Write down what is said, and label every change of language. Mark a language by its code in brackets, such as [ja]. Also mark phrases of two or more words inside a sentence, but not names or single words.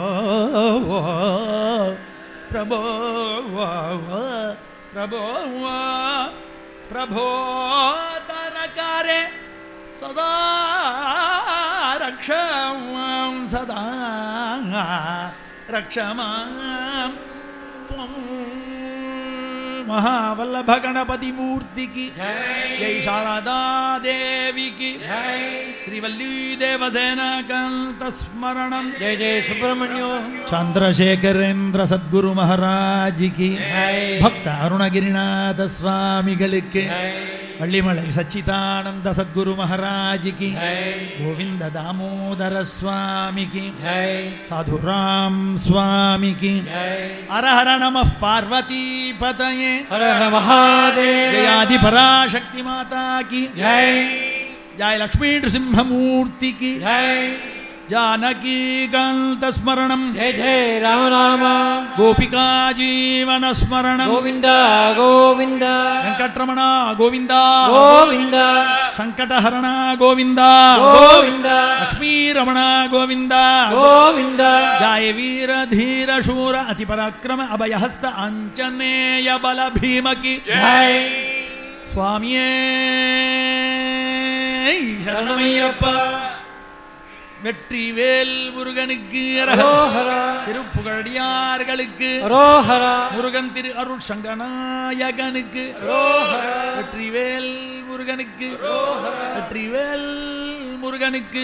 [sa] प्रभो प्रभो प्रभो तरकारे सदा रक्षां सदा रक्षमां त्वं महावल्लभ [hi] गणपति मूर्ति की जय शारदा देवी की [sa] श्रीवल्ली देवसेना कांत स्मरणम जय जय सुब्रह्मण्यो [hi] चंद्रशेखरेंद्र सद्गुरु महाराज की भक्त अरुणगिरिनाथ स्वामिகளுக்கு वल्लिमलै सच्चिदानंद सद्गुरु महाराज की गोविंद दामोदर स्वामी की साधुराम स्वामी की हर हर नमः पार्वती पतये हर हर महादेव जय आदि पराशक्ति माता की जय जय लक्ष्मी नृसिंहमूर्ति की जय [sa] जानकी कांत स्मरणम जय जय राम राम गोपिका जीवन स्मरणम गोविंद गोविंद वेंकटरमण गोविंद गोविंद संकटहरण गोविंद गोविंद लक्ष्मी रमण गोविंद गोविंद [hi] जय वीर धीर शूर अति पराक्रम अभयहस्त आंजनेय बल भीम की जय [ta] சுவாமியே சரணமய்யப்பா வெற்றிவேல் முருகனுக்கு அரோஹரா திருப்புகழடியார்களுக்கு அரோஹரா முருகன் திரு அருள் சங்கநாயகனுக்கு அரோஹரா வெற்றிவேல் முருகனுக்கு அரோஹரா வெற்றிவேல் முருகனுக்கு